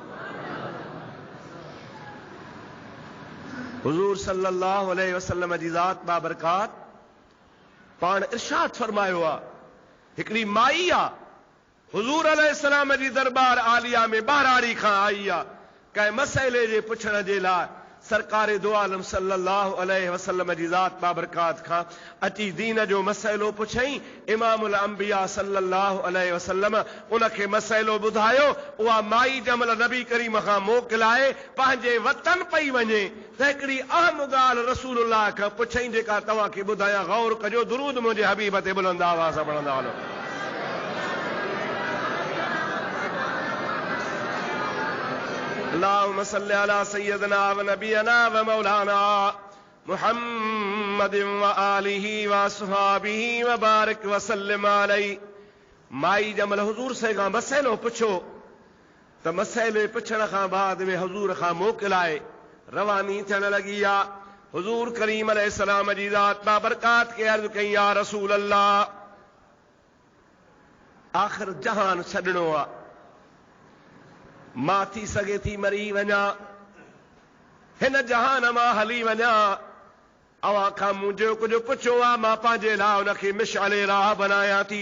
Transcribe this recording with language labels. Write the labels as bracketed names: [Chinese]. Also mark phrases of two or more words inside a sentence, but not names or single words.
[Sindhi] हुजूर [Arabic] صلى الله عليه وسلم [Sindhi] जी ज़ात बाबरकात पाण इरशाद फरमायो आ, हिकिड़ी माई आ हुजूर अलैहिस्सलाम जी दरबार आलिया में ॿाहिराड़ी खां आई आ, कंहिं मसइले जे पुछण जे लाइ सरकारे दो आलम [Arabic] صلى الله عليه وسلم [Sindhi] जी ज़ात बाबरकात खां अची दीन जो मसइलो पुछई। इमामुल अंबिया [Arabic] صلى الله عليه وسلم [Sindhi] उनखे मसइलो ॿुधायो। उहा माई जमल नबी करीम खां मोकिलाए पंहिंजे वतन पई वञे त हिकिड़ी अहम ॻाल्हि रसूलुल्लाह खां पुछई, जेका तव्हांखे ॿुधायां, गौर कजो, दुरूद मुंहिंजे हबीब ते बुलंद आवाज़ सां पढ़ंदा हलो। [Arabic] اللهم صل على سيدنا ونبينا ومولانا محمد وآله وأصحابه وبارك وسلم عليه. [Sindhi] माई जमल हुजूर से खां मसइलो पुछो त मसइले पुछण खां बाद में हुजूर खां मोकिलाए रवानी थियण लॻी आ। हुजूर करीम अलैहिस्सलाम जी ज़ात बाबरकात खे अर्ज़ कई, [Arabic] يا رسول الله, [Sindhi] आख़िर जहान छॾणो आ, मां थी सघे थी मरी वञा, हिन जहान मां हली वञा, अवां खां मुंहिंजो कुझु पुछो आहे, मां पंहिंजे लाइ उनखे मिशाले राह बनायां थी।